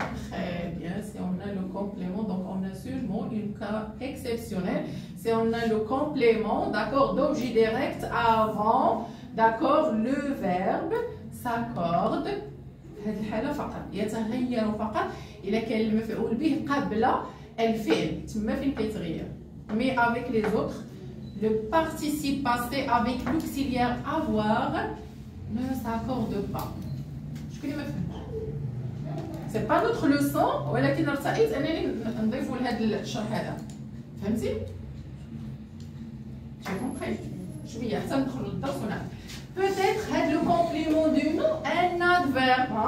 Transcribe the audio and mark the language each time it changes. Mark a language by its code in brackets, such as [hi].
[fr] Très bien, si on a le complément, donc on a seulement un cas exceptionnel. Si on a le complément, d'accord, d'objet direct avant, d'accord, le verbe s'accorde. [ar] هذه الحالة فقط يتغير فقط إذا كان المفعول به قبل الفعل تما فين كيتغير. [fr] Mais avec les autres, le participe passé avec l'auxiliaire avoir ne s'accorde pas. [ar] شكون اللي ما فهمش؟ [fr] C'est pas notre leçon [ar] ولكن ارتأيت أنني نضيفوا لهذا الشرح هذا. فهمتي؟ [fr] J'ai compris. [ar] شوية حتى ندخلوا للدرس ونعرف. [fr] Peut-être le complément du nom un adverbe.